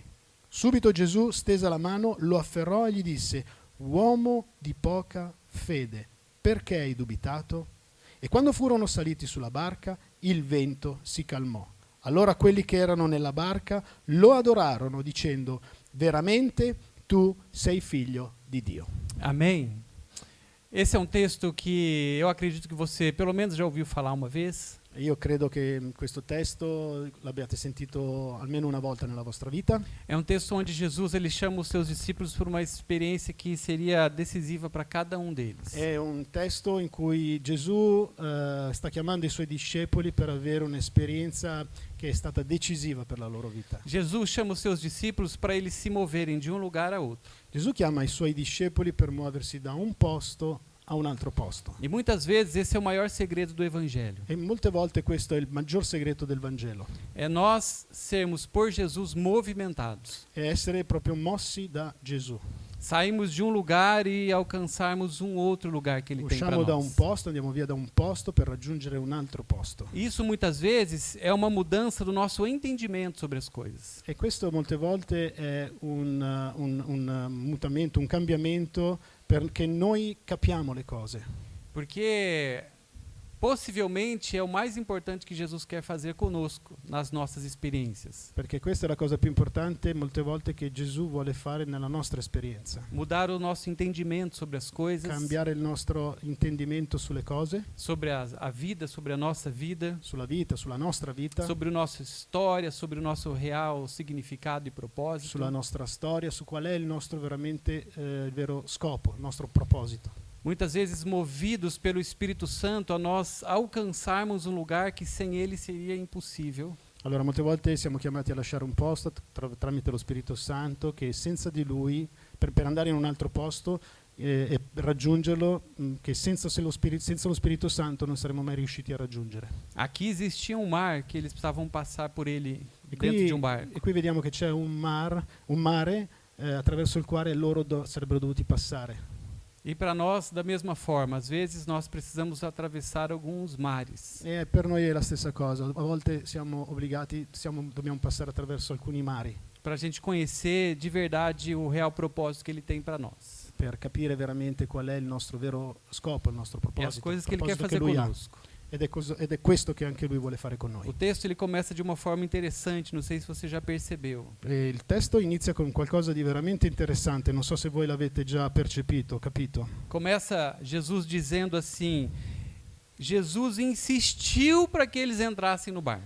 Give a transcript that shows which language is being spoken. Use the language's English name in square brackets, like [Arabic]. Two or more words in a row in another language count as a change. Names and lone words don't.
[Italian] Subito Gesù stesa la mano, lo afferrò e gli disse: «Uomo di poca fede, perché hai dubitato?» E quando furono saliti sulla barca, il vento si calmò. Allora quelli che erano nella barca lo adorarono dicendo: «Veramente tu sei figlio di Dio». [Portuguese] Amém. Esse é um texto que eu acredito que você pelo menos já ouviu falar uma vez. [Italian] Io credo che questo testo l'abbiate sentito almeno una volta nella vostra vita. [Portuguese] É um texto onde Jesus ele chama os seus discípulos por uma experiência que seria decisiva para cada um deles. [Italian] È un testo in cui Gesù sta chiamando i suoi discepoli per avere un'esperienza che è stata decisiva per la loro vita. [Portuguese] Jesus chama os seus discípulos para eles se moverem de um lugar a outro. [Italian] Gesù chiama i suoi discepoli per muoversi da un posto a un altro posto. [Portuguese] E muitas vezes esse é o maior segredo do evangelho. [Italian] E molte volte questo è il maggior segreto del Vangelo, [Portuguese] É nós sermos por Jesus movimentados. [Italian] è essere proprio mossi da Gesù. [Portuguese] Saímos de um lugar e alcançarmos um outro lugar que ele tem para [Italian] Usciamo da un [Portuguese] nós. [Italian] posto, andiamo via da un posto per raggiungere un altro posto. [Portuguese] Isso muitas vezes é uma mudança do nosso entendimento sobre as coisas. [Italian] E questo molte volte è un mutamento, un cambiamento perché noi capiamo le cose. [Portuguese] Porque possivelmente é o mais importante que Jesus quer fazer conosco nas nossas experiências. [Italian] Perché questa è la cosa più importante molte volte che Gesù vuole fare nella nostra esperienza. [Portuguese] Mudar o nosso entendimento sobre as coisas, [Italian] Cambiare il nostro intendimento sulle cose, [Portuguese] sobre a vida, sobre a nossa vida, [Italian] sulla vita, sulla nostra vita, [Portuguese] sobre a nossa história, sobre o nosso real significado e propósito. [Italian] sulla nostra storia, su qual è il nostro veramente il vero scopo, il nostro proposito. [Portuguese] Muitas vezes movidos pelo Espírito Santo a nós alcançarmos um lugar que sem ele seria impossível. [Italian] Allora molte volte siamo chiamati a lasciare un posto tramite lo Spirito Santo che senza di Lui, per andare in un altro posto e raggiungerlo, che senza lo Spirito Santo non saremmo mai riusciti a raggiungere. [Portuguese] Aqui existia um mar que eles precisavam passar por ele [Italian] E [Portuguese] dentro de um barco. [Italian] qui vediamo che c'è un mare attraverso il quale loro sarebbero dovuti passare. [Portuguese] E para nós, da mesma forma, às vezes nós precisamos atravessar alguns mares. [Italian] E per noi è la stessa cosa, a volte siamo obbligati, dobbiamo passare attraverso alcuni mari [Portuguese] Para a gente conhecer de verdade o real propósito que ele tem para nós. [Italian] per capire veramente qual è il nostro vero scopo, il nostro [Portuguese] E as [Italian] proposito, [Portuguese] coisas [Italian] il [Portuguese] que ele quer [Italian] proposito che [Portuguese] fazer [Italian] Lui ha. [Portuguese] conosco. [Italian] Ed è questo che anche Lui vuole fare con [Portuguese] O [Italian] noi. [Portuguese] texto ele começa de uma forma interessante, não sei se você já percebeu. [Italian] E il testo inizia con qualcosa di veramente interessante, non so se voi l'avete già percepito, capito. [Portuguese] Começa Jesus dizendo assim: Jesus insistiu para que eles entrassem no barco.